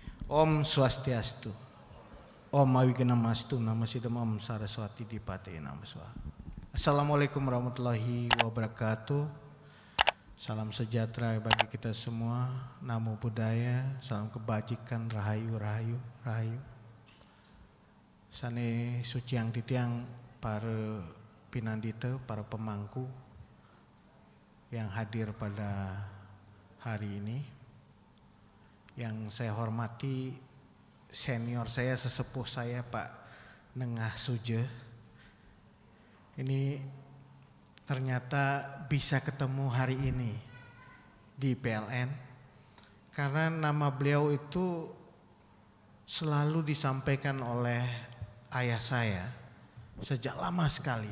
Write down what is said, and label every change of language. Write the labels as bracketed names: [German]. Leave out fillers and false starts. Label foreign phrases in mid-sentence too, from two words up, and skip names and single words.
[Balinese] Om Swastiastu. [Sanskrit] ॐ अविघ्नमस्तु नमःसिद्धम् ॐ सरस्वती दीपते नमःस्वाहा. [Arabic] السلام عليكم ورحمة الله وبركاته. [Indonesian] Salam sejahtera bagi kita semua. [Pali] Namo Buddhaya. [Indonesian] Salam kebajikan. [Javanese] Rahayu, rahayu, rahayu. [Balinese] Sane suci [Indonesian] yang titiang para pinandita, para pemangku yang hadir pada hari ini. Yang saya hormati senior saya, sesepuh saya Pak Nengah Suje. Ini ternyata bisa ketemu hari ini di PLN karena nama beliau itu selalu disampaikan oleh ayah saya sejak lama sekali.